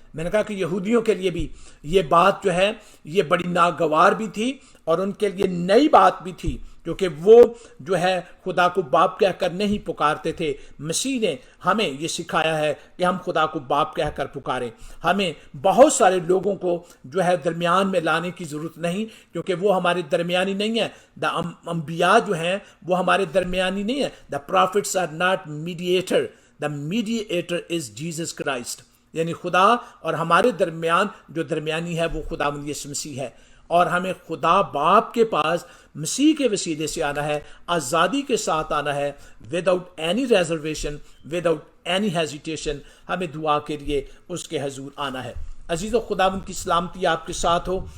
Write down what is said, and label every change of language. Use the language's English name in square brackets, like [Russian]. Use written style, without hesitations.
[Urdu] میں نے کہا کہ یہودیوں کے لیے بھی یہ بات جو ہے یہ بڑی ناگوار بھی تھی اور ان کے لیے نئی بات بھی تھی، کیونکہ وہ جو ہے خدا کو باپ کہہ کر نہیں پکارتے تھے. مسیح نے ہمیں یہ سکھایا ہے کہ ہم خدا کو باپ کہہ کر پکاریں. ہمیں بہت سارے لوگوں کو جو ہے درمیان میں لانے کی ضرورت نہیں، کیونکہ وہ ہمارے درمیانی نہیں ہیں. انبیاء جو ہیں وہ ہمارے درمیانی نہیں ہیں. [English] The prophets are not mediator, the mediator is Jesus Christ. [Urdu] یعنی خدا اور ہمارے درمیان جو درمیانی ہے وہ خداوند یسوع مسیح ہے. اور ہمیں خدا باپ کے پاس مسیح کے وسیلے سے آنا ہے، آزادی کے ساتھ آنا ہے، [English] Without any reservation, without any hesitation. [Urdu] ہمیں دعا کے لیے اس کے حضور آنا ہے. عزیزو، خداوند کی سلامتی آپ کے ساتھ ہو.